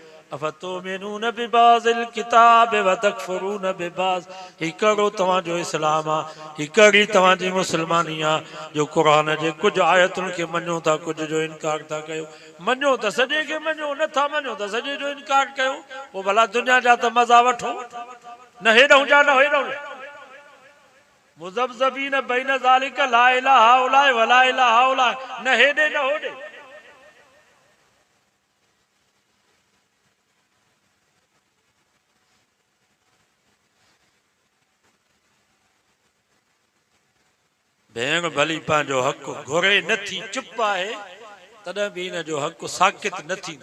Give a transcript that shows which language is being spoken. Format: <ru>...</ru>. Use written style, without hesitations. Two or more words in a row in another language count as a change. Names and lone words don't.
<ar>أفتؤمنون ببعض الكتاب وتكفرون ببعض,</ar> <sd>ही कहिड़ो तव्हांजो इस्लाम आहे, ही कहिड़ी तव्हांजी मुस्लमानी आहे जो क़ुर जे कुझु आयतुनि खे मञो था, कुझु जो इनकार था कयो। मञो त सॼे खे मञो, नथा मञो त सॼे जो इनकार कयो, पोइ भला दुनिया जा त मज़ा वठो, न हेॾऊं जा न हेॾऊं।</sd> <ar>مذبذبين بين ذلك لا إلى هؤلاء ولا إلى هؤلاء,</ar> <sd>न हेॾे न होॾे। भेण भली पंहिंजो हक़ घुरे नथी, चुप आहे, तॾहिं बि हिन जो हक़ साकित न थींदो।</sd>